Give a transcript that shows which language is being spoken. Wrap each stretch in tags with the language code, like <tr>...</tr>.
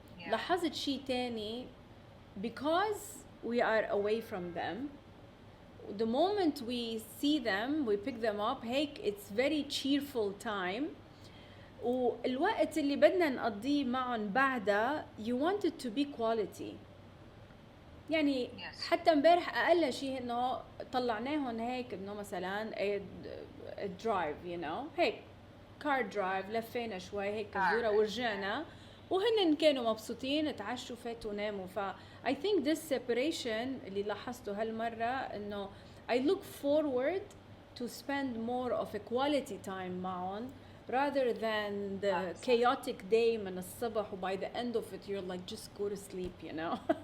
<ar>لاحظت شيء تاني</ar> <en>because we are away from them. The moment we see them, we pick them up, هيك it's very cheerful time.</en> <ar>والوقت اللي بدنا نقضيه معهم بعدها</ar> <en>you want it to be quality.</en> <ar>يعني حتى امبارح اقل شيء انه طلعناهم هيك انه مثلا درايف</ar> <en>you know</en> <ar>هيك كار درايف، لفينا شوي هيك زورة ورجعنا وهن كانوا مبسوطين، تعشوا فاتوا ناموا.</ar> <en>ف I think this separation</en> <ar>اللي لاحظته هالمرة انه</ar> <en>I look forward to spend more of a quality time</en> <ar>معهم</ar> <en>rather than the chaotic day</en> <ar>من الصبح و</ar> <en>by the end of it you're like just go to sleep you know.</en>